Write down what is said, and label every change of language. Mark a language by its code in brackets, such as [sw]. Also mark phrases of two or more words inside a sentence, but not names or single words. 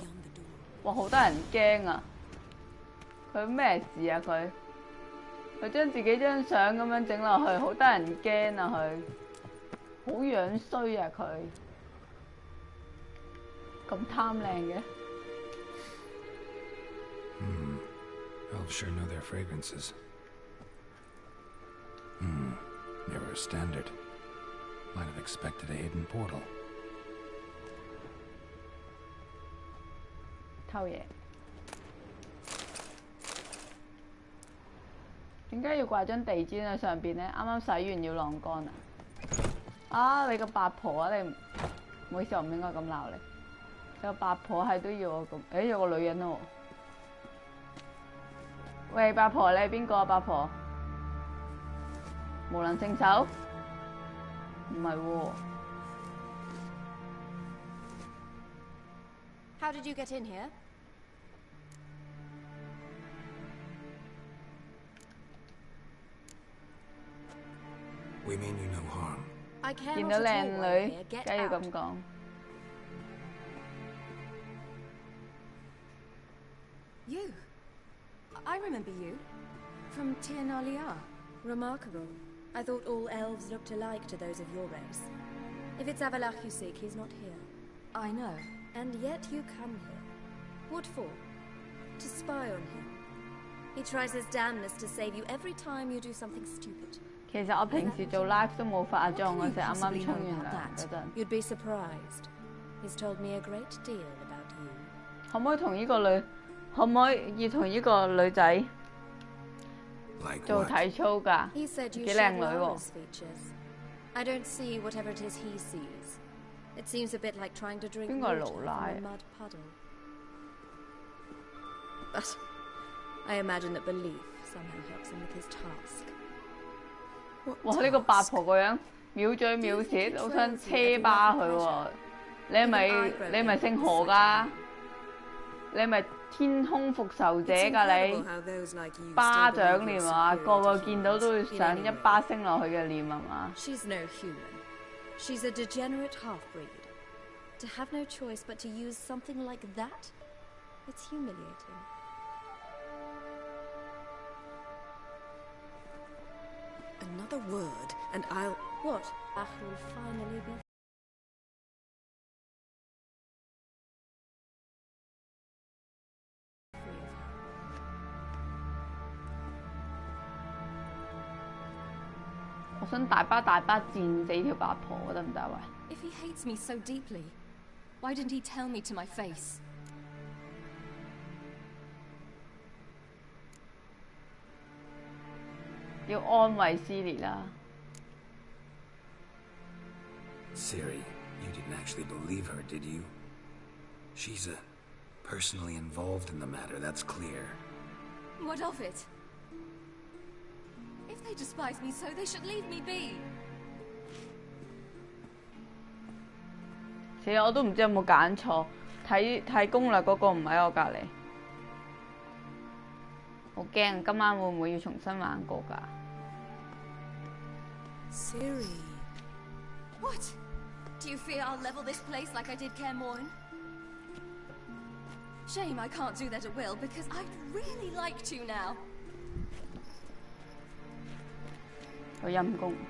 [yue] 哇！好多人驚啊！佢咩事啊？佢將自己張相咁樣整落去，好多人驚啊！佢好樣衰啊！佢咁貪靚嘅。 [en] Elves sure know their fragrances. Never a standard. Might have expected a hidden portal. [yue] 偷嘢。點解要掛張地氈喺上邊咧？啱啱洗完要晾乾啊！啊！你個八婆啊！你唔好意思，我唔應該咁鬧你。你個八婆係都要我咁？誒，有個女人喎。喂，八婆，你係邊個啊？八婆，無能勝手？唔係喎。 [en] How did you get in here? We mean you no harm. I care [yue] 見 [en] not [yue] 到 [en] at [yue] 靚 [en] all [yue] 女， [en] while here. Get [yue] 梗係要 [en] out. [yue] 咁講。 [en] You? I remember you. From Tir Nalia. Remarkable. I thought all elves looked alike to those of your race. If it's Avalach you seek, he's not here. I know. And yet you come here. What for? To spy on him. He tries his damnedest to save you every time you do something stupid. [yue] 其實我平時做 live 都冇化妝，我就啱啱沖完涼嗰陣。 [en] You'd be surprised. He's told me a great deal about you. [yue] 可唔可以同呢個女？可唔可以同呢個女仔 [en] Like [yue] 做 [en] what? [yue] 體操㗎？ [en] He said you [yue] 幾 [en] share [yue] 靚女喎！ [en] Lara's features. I don't see whatever it is he sees. It seems a bit like trying to drink [yue] 邊個係 [en] water [yue] 老 [en] from [yue] 賴 [en] a mud puddle. But I imagine that belief somehow helps him with his task. [yue] 哇！呢個八婆個樣藐嘴藐舌，好想車巴佢喎！你係咪姓何㗎？你係咪天空復仇者㗎你？巴掌臉啊！個個見到都會想一巴升落去嘅臉係嘛？ [en] She's no human. She's a degenerate half-breed. To have no choice but to use something like that? It's humiliating. Another word, and I'll... What? Ach will finally be free of her. [yue] 我想大巴戰死條八婆得唔得喂？ [en] If he hates me so deeply, why didn't he tell me to my face? [yue] 要安慰斯列啦。 [en] Ciri, you didn't actually believe her, did you? She's personally involved in the matter, that's clear. What of it? If they despise me so, they should leave me be. [yue] 死啦！我都唔知有冇揀錯，睇攻略嗰個唔喺我隔離，好驚今晚會唔會要重新玩過㗎？ [en] Ciri. What? Do you fear I'll level this place like I did Kaer Morhen? Shame I can't do that at will, because I'd really like to now. [yue] 好陰功。